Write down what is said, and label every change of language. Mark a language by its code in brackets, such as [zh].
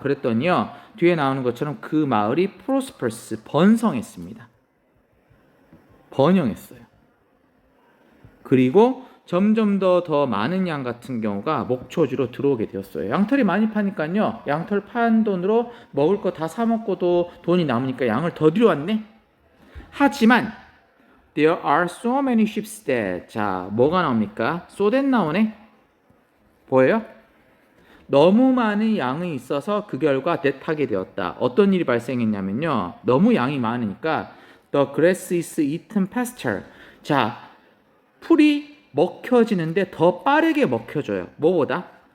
[ko] 그랬더니요, 뒤에 나오는 것처럼 그 마을이 prosperous, 번성했습니다. 번영했어요. 그리고 점점 더 많은 양 같은 경우가 목초지로 들어오게 되었어요. 양털이 많이 파니까요, 양털 판 돈으로 먹을 거 다 사 먹고도 돈이 남으니까 양을 더 들여왔네. 하지만 [en] there are so many ships that. [ko] 자, 뭐가 나옵니까? so that 나오네. 보여요? 너무 많은 양이 있어서 그 결과 that 하게 되었다. 어떤 일이 발생했냐면요, 너무 양이 많으니까 [en] the grass is eaten faster. [ko] 자, 풀이 먹혀지는데 더 빠르게 먹혀져요. 뭐보다?